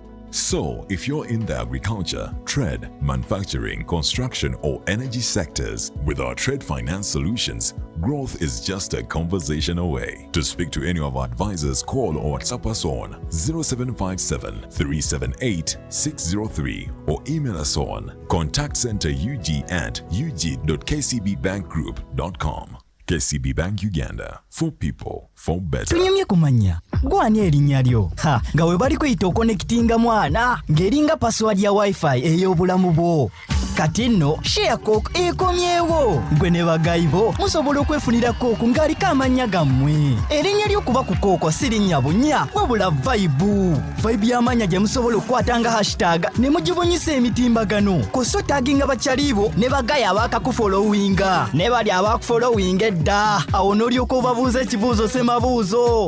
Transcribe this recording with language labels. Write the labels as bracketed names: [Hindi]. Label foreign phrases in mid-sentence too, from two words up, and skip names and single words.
[English] So, if you're in the agriculture, trade, manufacturing, construction, or energy sectors, with our trade finance solutions, growth is just a conversation away. To speak to any of our advisors, call or WhatsApp us on 0757 378 603 or email us on contactcenterug@ug.kcbbankgroup.com. KCB Bank Uganda, for people, for better. [Ganda] Tunyumye kumanya gwani erinnya lyo nga we bali kweyita okonekitinga mwana ng'eringa password ya wifi ey'obulamu bwo. Kati nno sharecock ekomyewo gwe ne bagayibo musobola okwefunira kooko ng'aliko amannya gammwe. Erinnya ly'okuba ku kooko si linnya bunya wabula vibe y'amannya gye musobola okukwatanga hashtag ne mugibunyisa emitimbagano koso taginga bakyalibo ne bagaya abaakakufolowinga ne bali abaakufolowinga edda awo n'olyoka obabuuza ekibuuzo semabuuzo.